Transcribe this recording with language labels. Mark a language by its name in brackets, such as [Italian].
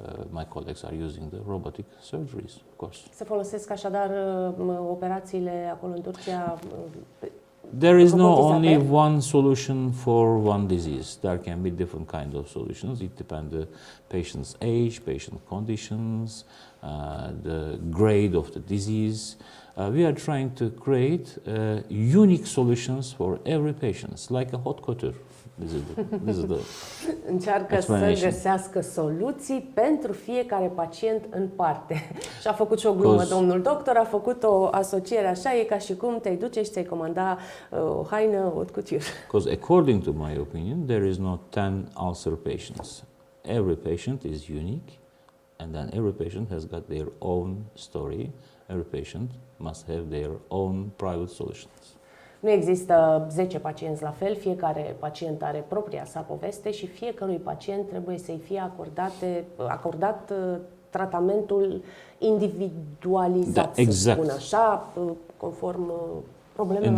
[English] My colleagues are using the robotic surgeries, of course. [Romanian] Se folosesc așadar operațiile acolo în Turcia. [English] There is no only one solution for one disease. There can be different kind of solutions. It depends the patient's age, patient conditions, the grade of the disease. We are trying to create unique solutions for every patient, like a hot couture. This is the [Romanian] Încearcă să găsească soluții pentru fiecare pacient în parte. Și a făcut și o glumă, domnul doctor, a făcut o asociere așa, e ca și cum te-ai duce și ți-ai comanda o haină haute couture. [English] Because according to my opinion, there is no 10 ulcer patients. Every patient is unique, and then every patient has got their own story. Every patient must have their own private solutions. [Romanian] Nu există 10 pacienți la fel, fiecare pacient are propria sa poveste și fiecărui pacient trebuie să-i fie acordat tratamentul individualizat, exact. să spun așa, conform problemelor